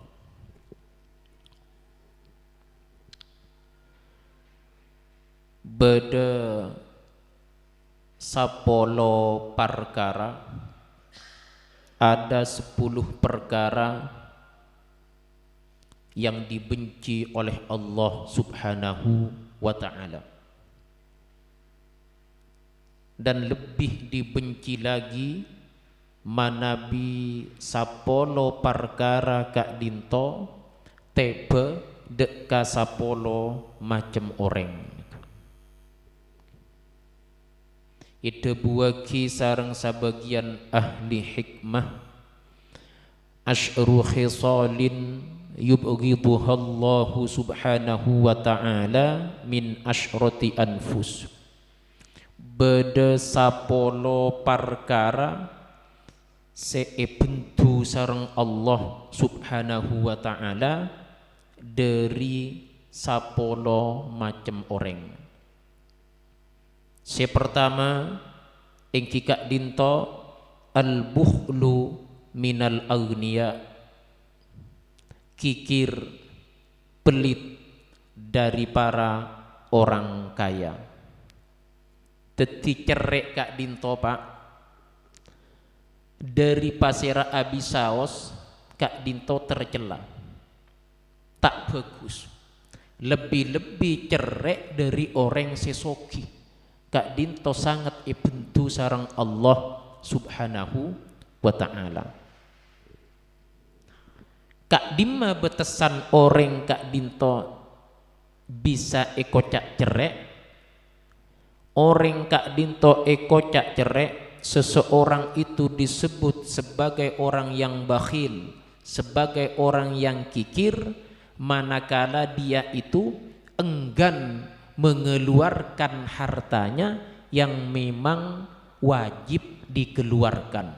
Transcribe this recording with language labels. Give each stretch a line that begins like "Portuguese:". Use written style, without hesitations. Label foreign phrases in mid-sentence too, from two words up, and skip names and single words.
Madurese: Beda sapolo perkara,
Indonesian: ada 10 perkara yang dibenci oleh Allah subhanahu wa ta'ala, dan lebih dibenci lagi
Madurese: manabi sapolo perkara kak dinto tebe deka sapolo macam orang. Ide buaki sarang sabagian ahli hikmah
Arabic: عشر خصال يبغضها الله سبحانه وتعالى من عشرة أنفس.
Madurese: Beda sapolo perkara seebentu sareng Allah
Arabic: سبحانه وتعالى
Madurese: dari sapolo macam orang. Pertama engki kak dinto
Arabic: البخل من الأغنياء,
Indonesian: kikir pelit dari para orang kaya.
Madurese: Teti cerek kak dinto pak, dari pasera abisaos kak dinto tercela, tak bagus. Lebih-lebih cerek dari orang sesoki. Kak dinto sangat ibentu sarang Allah
Arabic: سبحانه وتعالى.
Madurese: Kak dimma betesan orang kak dinto bisa ekocak cerek,
Indonesian: orang kak dinto ekocak cerek seseorang itu disebut sebagai orang yang bakhil, sebagai orang yang kikir, manakala dia itu enggan mengeluarkan hartanya yang memang wajib dikeluarkan.